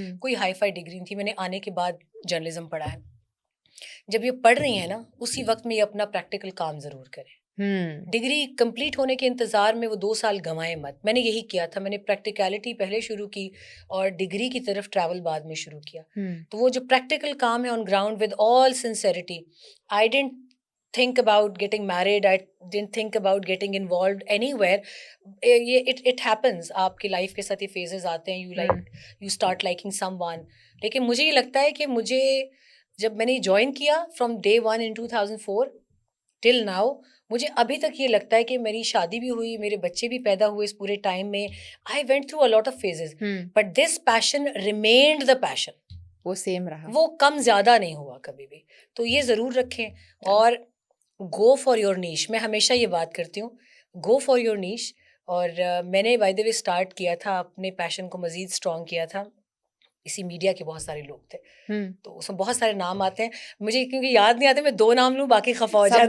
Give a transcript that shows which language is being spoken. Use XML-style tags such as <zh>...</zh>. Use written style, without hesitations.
<ur>کوئی hi fi degree نہیں تھی, میں نے آنے کے بعد جرنلزم پڑھا ہے. جب یہ پڑھ رہی ہیں نا, اسی وقت میں یہ اپنا پریکٹیکل کام ضرور کریں. ڈگری کمپلیٹ ہونے کے انتظار میں وہ 2 سال گنوائے مت. میں نے یہی کیا تھا, میں نے پریکٹیکلٹی پہلے شروع کی اور ڈگری کی طرف ٹریول بعد میں شروع کیا. تو وہ جو پریکٹیکل کام ہے</ur> <en>On ground with all sincerity, I didn't think about getting married. I didn't think about getting involved anywhere. It happens.</en> <ur>آپ کی لائف کے ساتھ یہ phases آتے ہیں.</ur> <en>You start liking someone.</en> <ur>لیکن مجھے یہ لگتا ہے کہ مجھے جب میں نے جوائن کیا</ur> <en>from day one in 2004 till now,</en> <ur>مجھے ابھی تک یہ لگتا ہے کہ میری شادی بھی ہوئی, میرے بچے بھی پیدا ہوئے اس پورے ٹائم میں.</ur> <en>I went through a lot of phases, but this passion remained the passion.</en> <ur>وہ سیم رہا, وہ کم زیادہ نہیں ہوا کبھی بھی. تو یہ ضرور رکھیں اور</ur> <en>Go for your niche.</en> <ur>میں ہمیشہ یہ بات کرتی ہوں,</ur> <en>Go for your niche.</en> <ur>اور میں نے بائی دا وے اسٹارٹ کیا تھا, اپنے پیشن کو مزید اسٹرانگ کیا تھا. اسی میڈیا کے بہت سارے لوگ تھے, تو اس میں بہت سارے نام آتے ہیں, مجھے کیونکہ یاد نہیں آتے, میں 2 نام لوں باقی خفا ہو جاتے ہیں,</ur>